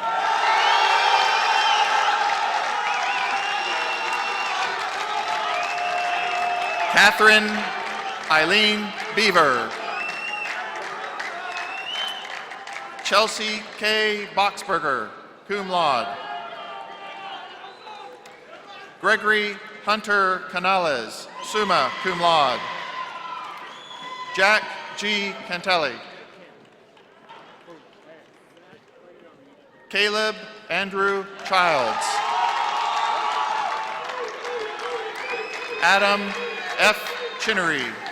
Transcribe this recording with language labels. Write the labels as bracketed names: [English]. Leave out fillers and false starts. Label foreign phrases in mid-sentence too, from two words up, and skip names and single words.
[English] Catherine Eileen Beaver. Chelsea K. Boxberger, [Latin] cum laude. [English] Gregory Hunter Canales, [Latin] summa cum laude. [English] Jack G. Cantelli. Caleb Andrew Childs. Adam F. Chinnery.